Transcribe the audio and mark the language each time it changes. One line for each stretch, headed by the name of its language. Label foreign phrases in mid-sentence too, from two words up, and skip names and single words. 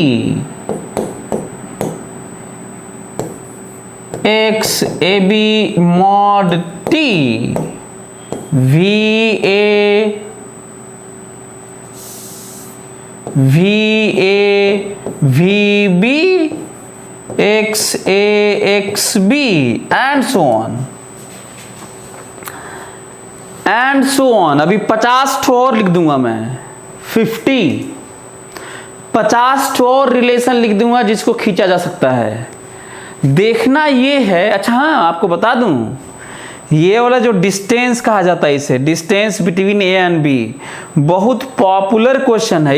English: XAB mod T VA VB XAXB and so on।
Hindi: अभी 50 ठो और लिख दूंगा मैं, 50 ठो और रिलेशन लिख दूंगा जिसको खींचा जा सकता है। देखना ये है, अच्छा हाँ आपको बता दूं, ये वाला जो डिस्टेंस कहा जाता है, इसे
English: distance between A and B,
Hindi: बहुत
English: popular question
Hindi: है।